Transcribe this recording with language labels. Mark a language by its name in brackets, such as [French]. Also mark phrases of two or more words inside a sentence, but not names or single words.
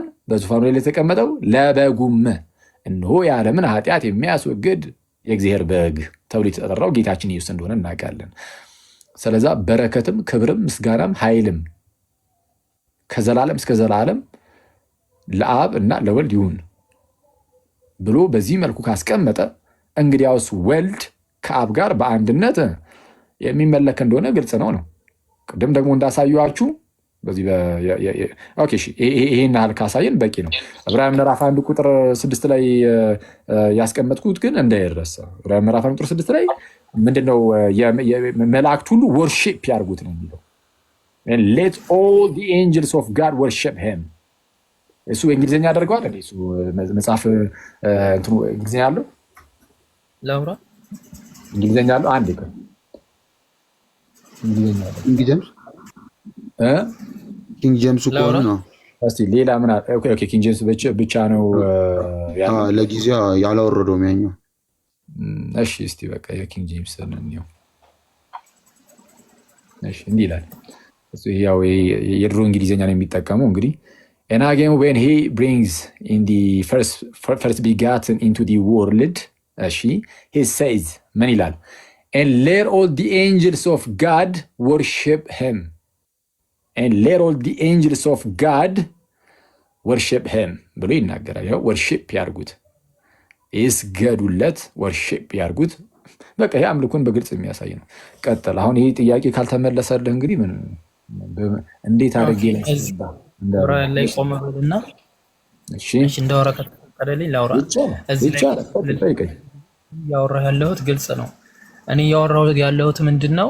[Amharic] በዙፋኑ ላይ ለተቀመጠው ለበጉም። እነሆ የዓለምን ኃጢአት የሚያስወግድ የእግዚአብሔር በግ ተብሎ የተጠራው ጌታችን ኢየሱስ እንደሆነ እናውቃለን። ስለዛ በረከትም ክብርም ምስጋናም ኃይልም ከዘላለም እስከ ዘላለም ለአብ እና ለወልድ ይሁን ብሎ በዚህ መልኩ ካስቀመጠ እንግዲያውስ ወልድ ከአብ ጋር በአንድነት የሚመለክ እንደሆነ ግልጽ ነው። ቅድም ደግሞ እንዳሳዩአችሁ በዚህ ይሄን ያህል ካሳየን በቂ ነው። ዕብራውያን ምዕራፍ 1 ቁጥር 6 ላይ ያስቀመጥኩት ግን እንዳይረሳ። ዕብራውያን ምዕራፍ 1 ቁጥር 6 ላይ ምንድነው? መላእክት ሁሉ ወርሺፕ ያርጉት ነው የሚለው። [English] let all the angels of God worship him። [Amharic] እሱ እንግሊዝኛ ያደርገዋል እንዴ? እሱ መጽሐፍ እንትኑ እንግሊዝኛ ያለው ላውራ እንግሊዝኛ ያለው አንዴ ቀን እንግሊዝኛ ያለው ኪንግ ጄምስ እኮ ነው። እስቲ ሌላ ምን አለ? ኦኬ ኪንግ ጄምስ ብቻ ነው ያለው። ለጊዜው ያላወረደውም ያኛው። እሺ እስቲ በቃ የኪንግ ጄምስ ነው። እሺ እንዲህ ይላል። እሱ ያው የድሮ እንግሊዝኛ ነው የሚጠቀመው እንግዲህ [English] and again when he brings in the first begotten into the world he says [Amharic] ምን ይላል? [English] and let all the angels of God worship him and let all the angels of God worship him [Amharic] ብሎ ይናገራል። ያው worship ያርጉት፣ ይስገዱለት፣ worship ያርጉት። በቃ ይሄ አምልኮን በግልጽ የሚያሳይ ነው። ቀጥል። አሁን ይሄ ጥያቄ ካልተመለሰልህ እንግዲህ ምን እንዴት አድርጌ ላይ ቆመና እሺ እንዳወራ ከተፈቀደልኝ ላውራ። እዚህ ላይ ያወራሁ ያለሁት ግልጽ ነው። እኔ ያወራሁ ያለሁት ምንድነው?